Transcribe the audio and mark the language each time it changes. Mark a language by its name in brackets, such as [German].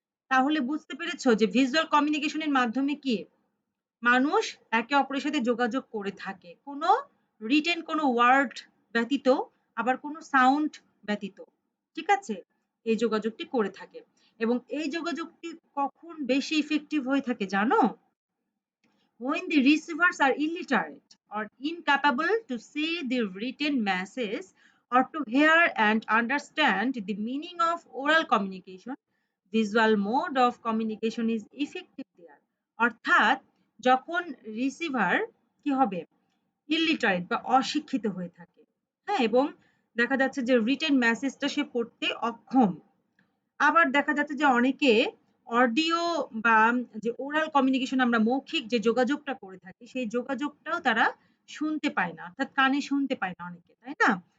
[Bangla] তাহলে বুঝতে পেরেছো যে ভিজুয়াল কমিউনিকেশনের মাধ্যমে কি মানুষ একে অপরের সাথে যোগাযোগ করে থাকে, কোনো রিটেন কোনো ওয়ার্ড ব্যতীত, আবার কোনো সাউন্ড ব্যতীত, ঠিক আছে, এই যোগাযোগটি করে থাকে। এবং এই যোগাযোগটি কখন বেশি ইফেক্টিভ হয়ে থাকে জানো? [English] When the receivers are illiterate or incapable to see the written message or to hear and understand the meaning of oral communication, visual mode of communication is effective there. [Bangla] অর্থাৎ যখন রিসিভার কি হবে, illiterate বা অশিক্ষিত হয়ে থাকে, হ্যাঁ, এবং দেখা যাচ্ছে যে রিটেন মেসেজটা সে পড়তে অক্ষম। আবার দেখা যাচ্ছে যে অনেকে অডিও বা যে ওরাল কমিউনিকেশন, আমরা মৌখিক যে যোগাযোগটা করে থাকি, সেই যোগাযোগটাও তারা শুনতে পায় না, অর্থাৎ কানে শুনতে পায় না অনেকে, তাই না?